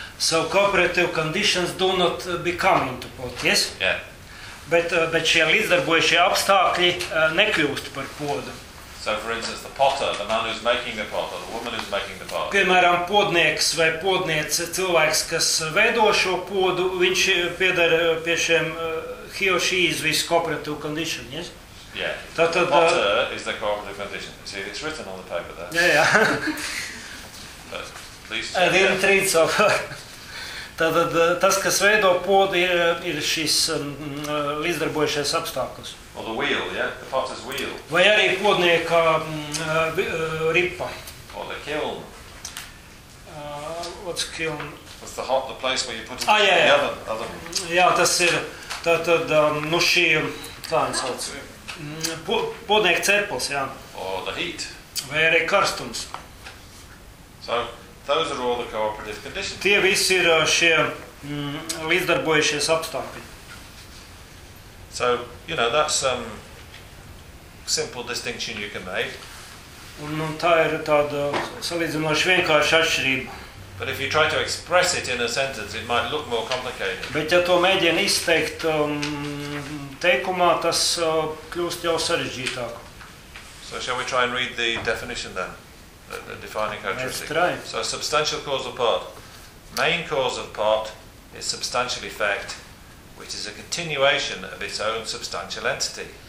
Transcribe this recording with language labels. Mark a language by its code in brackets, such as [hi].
[en] So cooperative conditions do not become into pot, yes? Yeah. [lv] Bet šie līdzdarbojušie apstākļi nekļūst par podu. [en] So for instance, the potter, the man who's making the pot, or the woman who's making the pot. [lv] Piemēram, podnieks vai podniece, cilvēks, kas veido šo podu, viņš pieder pie šiem [en] he or she is with cooperative condition, yes? Yeah. [lv] Tātad, [en] the potter is the cooperative condition. See, it's written on the paper there. Yeah. Please. I didn't read so far. [lv] Tātad, tas, kas veido podu, ir šis līdzdarbojušais apstākļus. [en] Or the wheel, yeah? The potter's wheel. [lv] Vai arī podnieka ripa. [en] Or the kiln. What's kiln? It's the hot, the place where you put it in the oven. [lv] Jā, tas ir, tātad, nu šī, kā viņi sauc? Podnieka cepels, jā. [en] Or the heat. [lv] Vai arī karstums. [en] So, those are all the cooperative conditions. [lv] Tie visi ir šie līdzdarbojušies apstākļi. [en] So, you know, that's some simple distinction you can make. [lv] Un tā ir tāda salīdzinoši vienkārša atšķirība. [en] But if you try to express it in a sentence, it might look more complicated. [lv] Bet ja to mēģina izteikt teikumā, tas kļūst jau sarežģītāk. [en] So shall we try and read the definition then? The defining characteristic. So substantial cause of pot. Main cause of pot is substantial effect, which is a continuation of its own substantial entity.